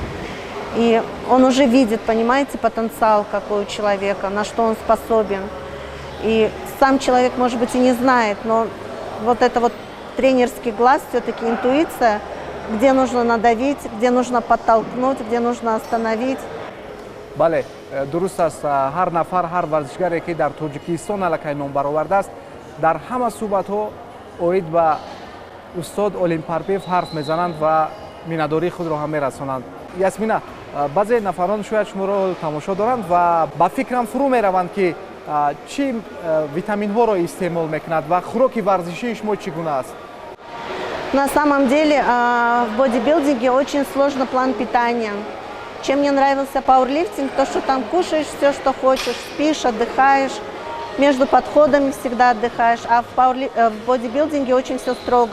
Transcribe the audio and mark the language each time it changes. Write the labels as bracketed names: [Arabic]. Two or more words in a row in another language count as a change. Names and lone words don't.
[Russian] И он уже видит, понимаете, потенциал какой у человека, на что он способен. И сам человек, может быть, и не знает, но вот это вот тренерский глаз, все-таки интуиция, где нужно надавить, где нужно подтолкнуть, где нужно остановить. [Tajik] бале дуруст аст, ҳар нафар, ҳар варзишгаре ки дар Тоҷикистон аллакай ном баровардааст, дар ҳама суҳбатҳо оид ба устод Олим Парпиев ҳарф мезананд ва миннатдории худро ҳам мерасонанд. Ясмина, баъзе нафарон шояд шуморо тамошо доранд ва ба фикрам фурӯ мераванд ки чӣ витаминҳоро истеъмол мекунад ва хӯроки варзишии шумо чӣ гуна аст? [Russian] На самом деле в бодибилдинге очень сложный план питания. Чем мне нравился пауэрлифтинг, то, что там кушаешь все, что хочешь, спишь, отдыхаешь, между подходами всегда отдыхаешь, а в бодибилдинге очень все строго.